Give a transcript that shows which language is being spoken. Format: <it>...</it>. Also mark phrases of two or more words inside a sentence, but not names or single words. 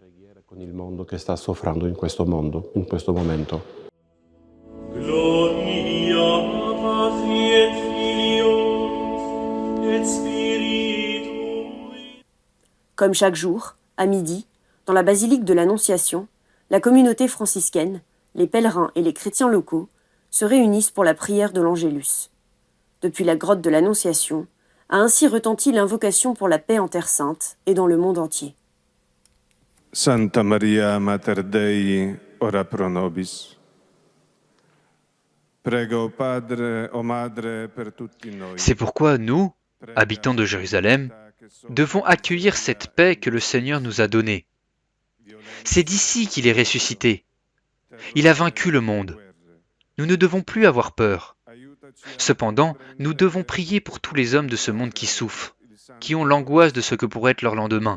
<fr>Comme chaque jour, à midi, dans la basilique de l'Annonciation, la communauté franciscaine, les pèlerins et les chrétiens locaux se réunissent pour la prière de l'Angélus. Depuis la grotte de l'Annonciation, a ainsi retenti l'invocation pour la paix en Terre Sainte et dans le monde entier.</fr> <la>Santa Maria Mater Dei, ora pro nobis.</la> <it>Prego Padre o Madre per tutti noi.</it> <fr>C'est pourquoi nous, habitants de Jérusalem, devons accueillir cette paix que le Seigneur nous a donnée. C'est d'ici qu'il est ressuscité. Il a vaincu le monde. Nous ne devons plus avoir peur. Cependant, nous devons prier pour tous les hommes de ce monde qui souffrent, qui ont l'angoisse de ce que pourrait être leur lendemain.</fr>